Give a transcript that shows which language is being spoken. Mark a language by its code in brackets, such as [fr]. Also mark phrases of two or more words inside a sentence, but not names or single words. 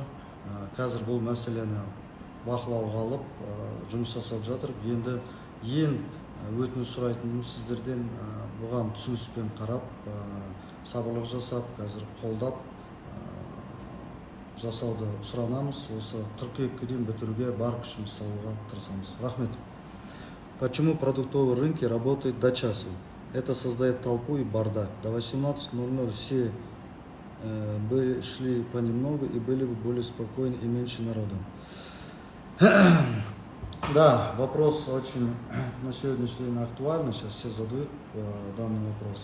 [kk] Қазір бұл мәселені бақылауға алып, жұмыс жасап жатыр. Енді ең өтініш сұрайтыным сіздерден бұған түсініспен қарап, сабырлық жасап, қазір қолдап жасауды сұранамыз. Осы 42-ге дейін бітіруге бар күшіміз салуға тырысамыз. Рахмет. [ru] Почему продуктовые рынки работают до часу? Это создает толпу и бардак. До 18:00 все бы шли понемногу и были бы более спокойны и меньше народу. Да, вопрос очень на сегодняшний день актуальный, сейчас все задают данный вопрос.